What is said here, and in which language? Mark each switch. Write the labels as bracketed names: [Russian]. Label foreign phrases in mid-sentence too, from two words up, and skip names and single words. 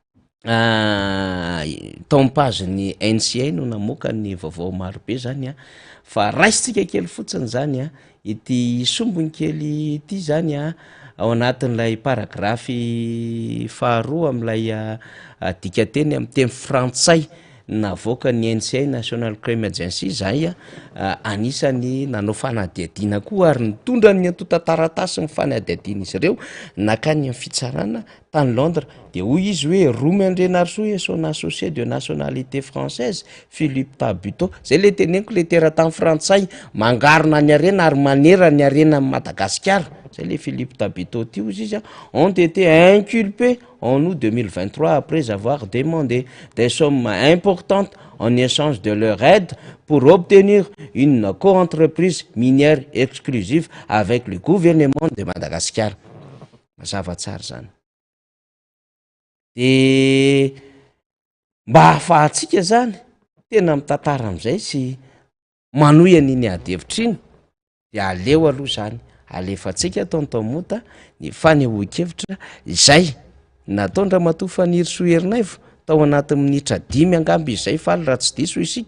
[Malagasy] taompazy NCA no namoaka ny vaovao marobe zany fa raisitsika kely fotsiny zany ity sombony kely ity zany ao anatin'ilay paragrafy faharoa am'ilay dikateny amin'ny teny frantsay navoaka ny NCA National Crime Agency zay anisany nanao fanadihadiana koa ary nitondra ny antotan-taratasy ny fanadihadiana izy ireo nakany amin'ny fitsarana tany Londres de hoy izy hoe [French] Romy Andrenarso et son associé de nationalité française Philippe Tabito [Malagasy] zay le teneniko le teratany frantsay mangarina ny arena ary manera ny arena amin'ny Madagasikara zay le Philippe Tabito ty izy [French] ont été inculpés en août 2023 après avoir demandé des sommes importantes en échange de leur aide pour obtenir une co-entreprise minière exclusive avec le gouvernement de Madagascar. [Malagasy] Mazava tsara zany. De mba hahafahantsika zany tena mitantara am'izay sy manohy an'iny adihevitra iny de aleo aloha zany alefantsika tontomota ny fanehoan-kevitra izay nataondra matoa Fanirisoa Herinaivo tao anaty minitra 5 angamba izay faly raha tsy